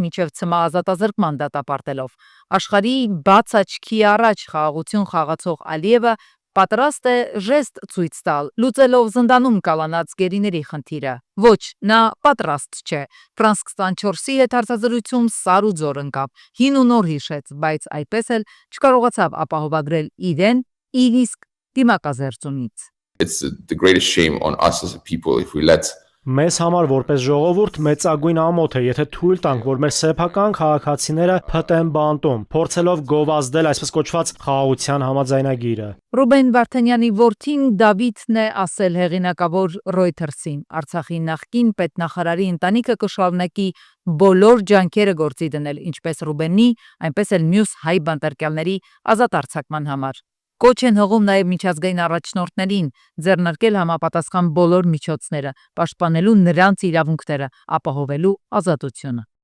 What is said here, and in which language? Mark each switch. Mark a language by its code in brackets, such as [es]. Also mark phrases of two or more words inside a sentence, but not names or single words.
[hy] մինչև ՑՄ ազատազրկման դատապարտելով։ Աշխարհի բաց աչքի առաջ խաղաղություն խաղացող Ալիևը պատրաստ է ժեստ ցույց տալ, լուծելով զնդանում կալանած գերիների խնդիրը։ Ոչ, նա պատրաստ չէ։ Ֆրանս 24-ի հետ հարցազրույցում սար ու ձոր ընկավ, հին ու նոր հիշեց, բայց այդպես էլ չկարողացավ ապահովագրել իրեն իր իսկ դիմակազերծումից։ [en] It's the greatest shame on us as a people if we let [hy] Մեզ համար որպես ժողովուրդ մեծագույն ամոթ է, եթե թույլ տանք, որ մեր սեփական քաղաքացիները փտեն բանտում, փորձելով գովազդել այսպես կոչված խաղաղության համաձայնագիրը։ Ռուբեն Վարդանյանի որդին Դավիթն է ասել հեղինակավոր Reuters-ին. Արցախի նախկին պետնախարարի ընտանիքը կշարունակի բոլոր ջանքերը գործի դնել, ինչպես Ռուբենի, այնպես էլ մյուս հայ բանտարկյալների ազատ արձակման համար։ Կոչ են հողում նաև միջազգային առաջնորդներին ձեռնարկել համապատասխան բոլոր միջոցները, պաշտպանելու նրանց իրավունքները, ապահովելու ազատությունը։